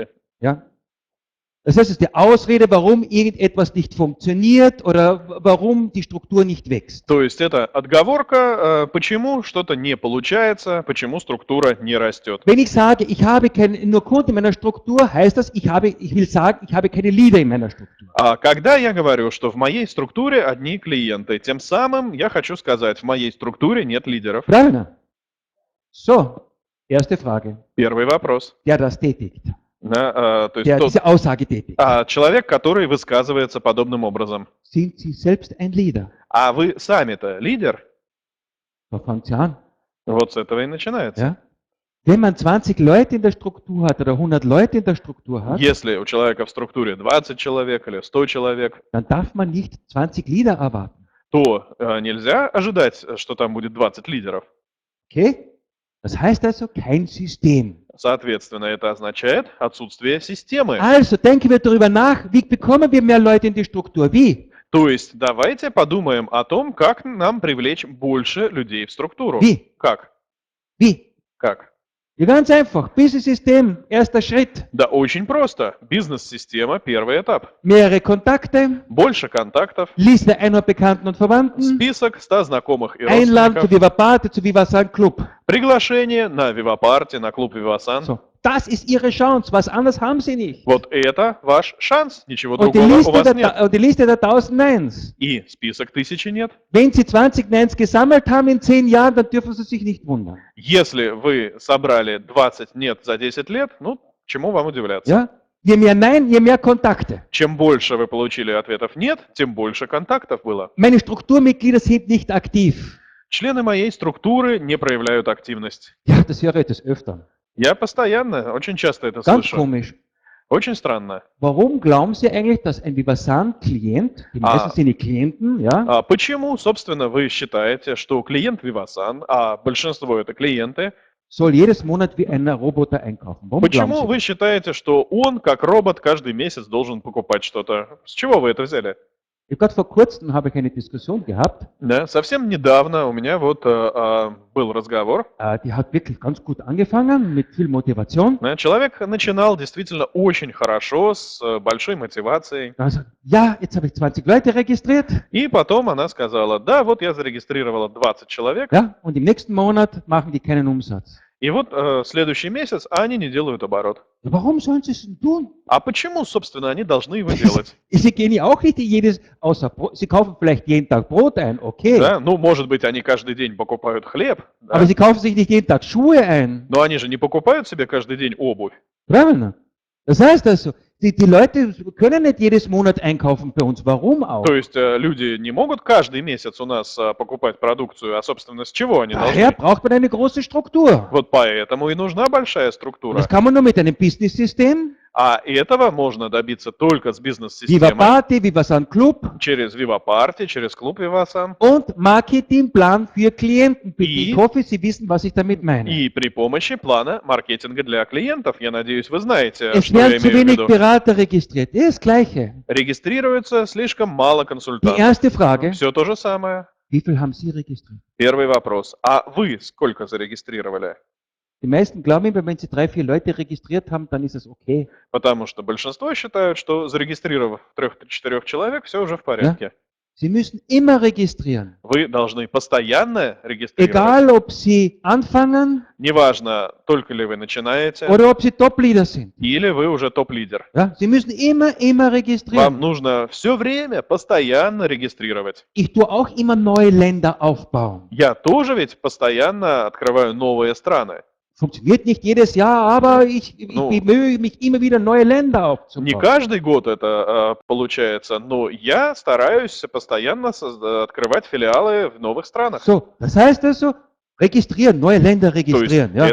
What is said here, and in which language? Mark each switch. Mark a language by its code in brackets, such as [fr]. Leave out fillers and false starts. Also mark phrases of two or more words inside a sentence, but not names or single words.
[de] Ja? Das heißt, es ist die Ausrede, warum irgendetwas nicht funktioniert oder warum die Struktur nicht wächst. [ru] То есть это отговорка, почему что-то не получается, почему структура не растет. [de] Wenn ich sage, ich habe nur Kunden in meiner Struktur, heißt das, ich will sagen, ich habe keine Leader in meiner Struktur. [ru] А когда я говорю, что в моей структуре одни клиенты, тем самым я хочу сказать, в моей структуре нет лидеров. Правильно? [de] So, erste Frage. [ru] Первый вопрос. [de] Der das tätigt, [ru] Да, то есть [de] der diese Aussage tätigt. [ru] человек, который высказывается подобным образом. [de] Sind Sie selbst ein Leader? [ru] А вы сами-то лидер? [de] Da fängt sie an. [ru] Вот с этого и начинается. [de] Ja? Wenn man 20 Leute in der Struktur hat oder 100 Leute in der Struktur hat, [ru] Если у человека в структуре 20 человек или 100 человек, [de] dann darf man nicht 20 Leader erwarten. [ru] то нельзя ожидать, что там будет 20 лидеров. [de] Okay? Das heißt also kein System. [ru] Соответственно, это означает отсутствие системы. [de] Also denken wir darüber nach, wie bekommen wir mehr Leute in die Struktur? Wie? [ru] То есть давайте подумаем о том, как нам привлечь больше людей в структуру. [de] Wie? [ru] Как? [de] Wie? [ru] Как? [de] Ja, ganz einfach. Business-System, erster Schritt. [ru] Да очень просто. Бизнес-система, первый этап. [de] Mehrere Kontakte, [ru] Больше контактов, [de] Liste 100 Bekannten und Verwandten, [ru] список 100 знакомых и [de] Einladen zu [ru] родственников, [de] Vivaparte, zu Vivasan Club. [ru] приглашение на Вивапарти, на клуб Вивасан. [de] So, das ist Ihre Chance. Was anderes haben Sie nicht. [ru] Вот это ваш шанс, ничего [de] Und die [ru] другого у вас нет. [de] Liste der 1000 Neins. [ru] И список 1000 нет. [de] Wenn Sie 20 Neins gesammelt haben in 10 Jahren, dann dürfen Sie sich nicht wundern. [ru] Если вы собрали 20 нет за 10 лет, чему вам удивляться? [de] Ja? Je mehr Nein, je mehr Kontakte. [ru] Чем больше вы получили ответов нет, тем больше контактов было. [de] Meine Strukturmitglieder sind nicht aktiv. [ru] Члены моей структуры не проявляют активность. [de] Ja, das höre ich des Öfteren. [ru] Я постоянно, очень часто это [de] Ganz [ru] слышу. [de] komisch. [ru] Очень странно. [de] Warum glauben Sie eigentlich, dass ein Vivasan-Klient, die meisten sind die Klienten, ja, [ru] Почему, собственно, вы считаете, что клиент Vivasan, а большинство это клиенты, [de] soll jedes Monat wie ein Roboter einkaufen? Warum glauben [ru] почему [de] Sie? [ru] вы считаете, что он, как робот, каждый месяц должен покупать что-то? С чего вы это взяли? [de] Gerade vor kurzem habe ich eine Diskussion gehabt, [ru] Да, совсем недавно у меня вот был разговор. [de] die hat wirklich ganz gut angefangen, mit viel Motivation. [ru] Да, человек начинал действительно очень хорошо, с большой мотивацией. [de] Also, ja, jetzt habe ich 20 Leute registriert, [ru] И потом она сказала, да, вот я зарегистрировала 20 человек, [de] ja, und im nächsten Monat machen die keinen Umsatz. [ru] и вот следующий месяц они не делают оборот. [de] Ja, warum sollen sie es denn tun? [ru] А почему, собственно, они должны его делать? [de] Sie gehen ja auch nicht jedes, außer sie kaufen vielleicht jeden Tag Brot ein, okay. [ru] Да? Ну, может быть, они каждый день покупают хлеб, да? [de] Aber sie kaufen sich nicht jeden Tag Schuhe ein. [ru] Но они же не покупают себе каждый день обувь. Правильно? [de] Das heißt also, die Leute können nicht jedes Monat einkaufen bei uns. Warum auch? [ru] То есть люди не могут каждый месяц у нас покупать продукцию, а, собственно, с чего они [de] Daher [ru] должны? [de] braucht man eine große Struktur. [ru] Вот поэтому и нужна большая [de] Und [ru] структура. [de] das kann man nur mit einem Business-System, [ru] А этого можно добиться только с [de] Viva [ru] бизнес-системой, [de] Party, Viva San Club [ru] через Viva Party, через клуб Vivasan [de] und Marketingplan für Klienten. Bitte. I- Ich hoffe, Sie wissen, was ich damit meine. [ru] и при помощи плана маркетинга для клиентов. Я надеюсь, вы знаете, [de] Es [ru] что я [de] werden zu [ru] имею в [de] wenig [ru] виду. [de] Berater registriert. Das Gleiche. [ru] Регистрируется слишком мало [de] Die [ru] консультантов. [de] erste Frage, [ru] Все то же самое. [de] wie viel haben Sie registriert? [ru] Первый вопрос. А вы сколько зарегистрировали? [de] Die meisten glauben immer, wenn sie 3, 4 Leute registriert haben, dann ist es okay. [ru] Потому что большинство считают, что зарегистрировав 3-4 человек, все уже в порядке. [de] Sie müssen immer registrieren. [ru] Вы должны постоянно регистрировать. [de] Egal, ob Sie anfangen [ru] Неважно, только ли вы начинаете, [de] oder ob Sie Top-Leader sind. [ru] или вы уже топ-лидер. [de] Ja? Sie müssen immer registrieren. [ru] Вам нужно все время постоянно регистрировать. [de] Ich tue auch immer neue Länder aufbauen. [ru] Я тоже ведь постоянно открываю новые страны. [de] Funktioniert nicht jedes Jahr, aber ich No. bemühe mich immer wieder, neue Länder [ru] Не [de] aufzubauen. [ru] каждый год это получается, но я стараюсь постоянно открывать филиалы в новых странах. [de] So, das heißt also, registrieren, neue Länder [ru] То есть [de] registrieren. Ja,